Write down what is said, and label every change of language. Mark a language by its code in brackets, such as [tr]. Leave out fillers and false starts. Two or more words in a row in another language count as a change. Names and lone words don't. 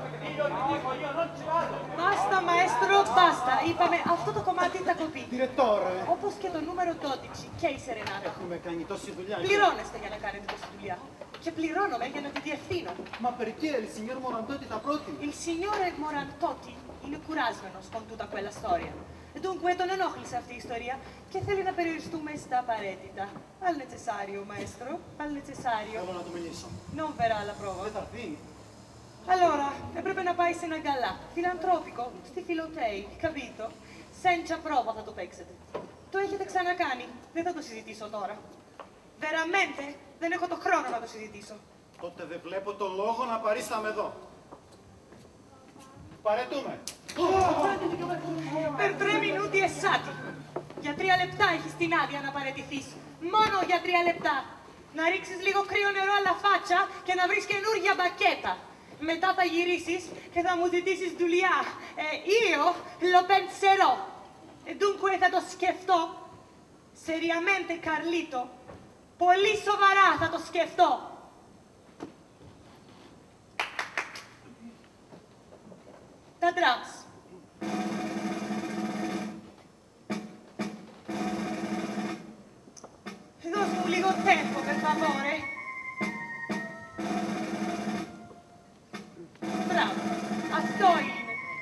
[it] Basta, maestro, basta. [el] Είπαμε αυτό το κομμάτι θα κοπεί. [it] Direttore. [el] Όπως και το νούμερο 12 και η Σερενάτα. Έχουμε κάνει τόση δουλειά. Πληρώνεστε για να κάνετε τόση δουλειά. Και πληρώνομαι για να τη διευθύνω. [it] Ma perché il signor Morantotti da proti? Il signore Morantotti [el] είναι κουράσμενος [it] con tutta quella storia. [el] Dunque τον ενόχλησε αυτή η ιστορία και θέλει να περιοριστούμε στα απαραίτητα. [it] Al necessario, maestro, al necessario. [el] Θέλω να το μιλήσω. [it] Non verrà alla prova. [el] Δεν θα έρθει. Allora, έπρεπε να πάει σε ένα γκαλά, φιλανθρώπικο, στη Φιλοτέη, [it] capito? Senza prova [el] θα το παίξετε. Το έχετε ξανακάνει, δεν θα το συζητήσω τώρα. Veramente, δεν έχω το χρόνο να το συζητήσω. Τότε δεν βλέπω το λόγο να παρίσταμε εδώ. Παρετούμε. [it] Per 3 minuti esatti. [el] Για 3 λεπτά έχεις την άδεια να παραιτηθείς. Μόνο για 3 λεπτά. Να ρίξεις λίγο κρύο νερό [it] alla faccia [el] και να βρεις καινούργια μπακέτα. Μετά θα γυρίσεις και θα μου ζητήσεις δουλειά. [it] Io lo penserò. Dunque [el] θα το σκεφτώ. [it] Seriamente, Carlito. [el] Πολύ σοβαρά θα το σκεφτώ. Τα drums. Δώσ' μου λίγο tempo, [it] per favore. Bravo, [el] αυτό είναι.